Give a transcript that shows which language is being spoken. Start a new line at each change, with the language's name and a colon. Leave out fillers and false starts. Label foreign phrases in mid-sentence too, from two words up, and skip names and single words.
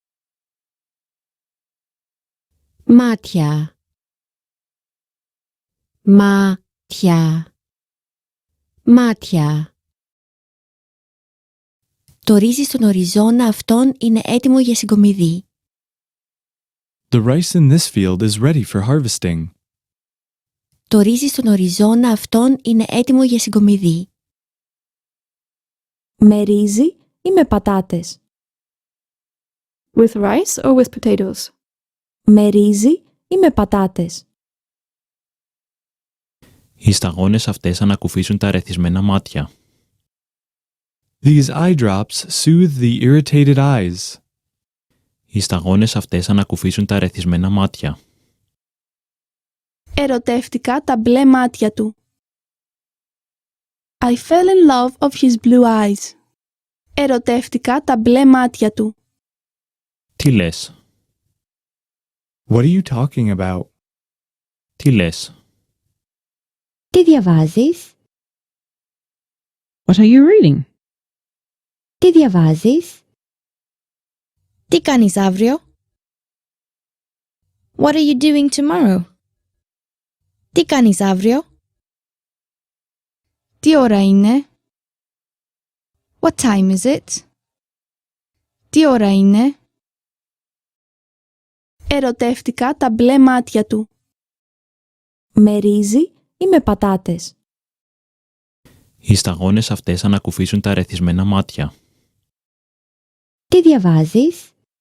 Greek: Μάτια. Μάτια. Μάτια. Το ρύζι στον οριζόνα αυτόν είναι έτοιμο για συγκομιδή.
English: The rice in this field is ready for harvesting.
Greek: Το ρύζι στον οριζόνα αυτόν είναι έτοιμο για συγκομιδή. Με ρύζι ή με πατάτες?
English: With rice or with potatoes?
Greek: Με ρύζι ή με πατάτες? Οι σταγόνες αυτές ανακουφίσουν τα ερεθισμένα μάτια.
English: These eye drops soothe the irritated eyes.
Greek: Οι σταγόνες αυτές ανακουφίσουν τα ερεθισμένα μάτια. Ερωτεύτηκα τα μπλε μάτια του.
English: I fell in love of his blue eyes.
Greek: Ερωτεύτηκα τα μπλε μάτια του. Τι λες?
English: What are you talking about?
Greek: Τι λες? Τι διαβάζεις?
English: What are you reading?
Greek: Τι διαβάζεις? Τι κάνεις αύριο?
English: What are you doing tomorrow?
Greek: Τι κάνεις αύριο? Τι ώρα είναι?
English: What time is it?
Greek: Τι ώρα είναι? Ερωτεύτηκα τα μπλε μάτια του. Με ρύζι ή με πατάτες? Οι σταγόνες αυτές ανακουφίσουν τα ερεθισμένα μάτια. Τι διαβάζεις?